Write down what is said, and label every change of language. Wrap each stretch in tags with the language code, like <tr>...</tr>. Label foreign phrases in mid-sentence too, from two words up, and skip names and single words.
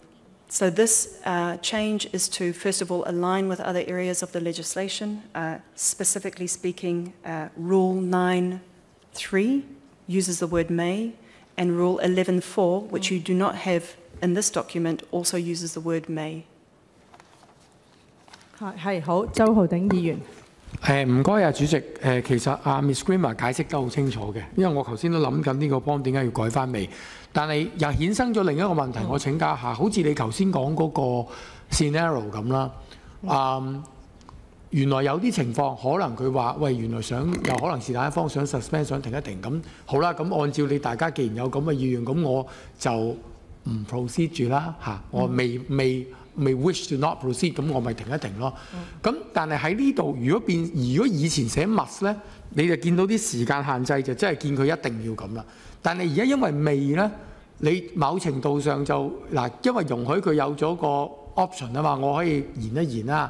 <en>So this change is to, first of all, align with other areas of the legislation. Specifically speaking, Rule 9.3 uses the word may, and Rule 11.4, which you do not have in this document, also uses the word may.</en> <yue>係好，周浩鼎議員。唔該啊，主席。其實Miss Grima 解釋得好清楚嘅，因為我頭先都諗緊呢個幫點解要改翻未，但係又衍生咗另一個問題，我請教下，好似你頭先講嗰個 scenario 咁啦，原來有啲情況可能佢話喂，原來有可能是但一方想 suspend 想停一停咁，好啦，咁按照你大家既然有咁嘅意願，咁我就唔 proceed 住啦嚇，我未</yue> <en>wish to not proceed，</en> <yue>咁我咪停一停咯。咁但係喺呢度，如果以前寫 must 咧，你就見到啲時間限制就真係見佢一定要咁啦。但係而家因為未咧，你某程度上就因為容許佢有咗個 option 啊嘛，我可以延一延啦。</yue>